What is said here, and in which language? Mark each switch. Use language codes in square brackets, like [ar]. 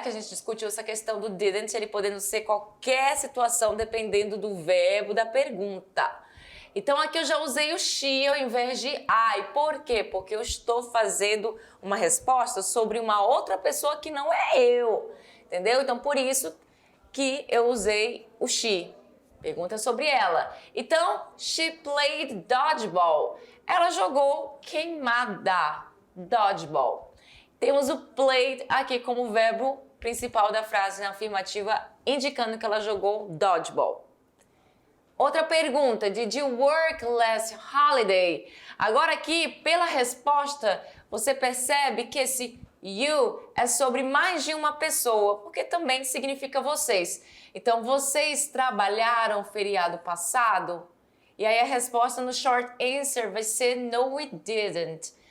[pt] Que a gente discutiu essa questão do didn't, ele podendo ser qualquer situação dependendo do verbo da pergunta. Então, aqui eu já usei o she ao invés de I. Por quê? Porque eu estou fazendo uma resposta sobre uma outra pessoa que não é eu. Entendeu? Então, por isso que eu usei o she. Pergunta sobre ela. [en] Então, she played dodgeball. [pt] Ela jogou queimada. Dodgeball. Temos o played aqui como verbo principal da frase na afirmativa, indicando que ela jogou dodgeball. Outra pergunta, [en] did you work last holiday? [pt] Agora aqui, pela resposta, você percebe que esse you é sobre mais de uma pessoa, porque também significa vocês. Então, vocês trabalharam feriado passado? E aí a resposta no short answer vai ser [en] no, we didn't.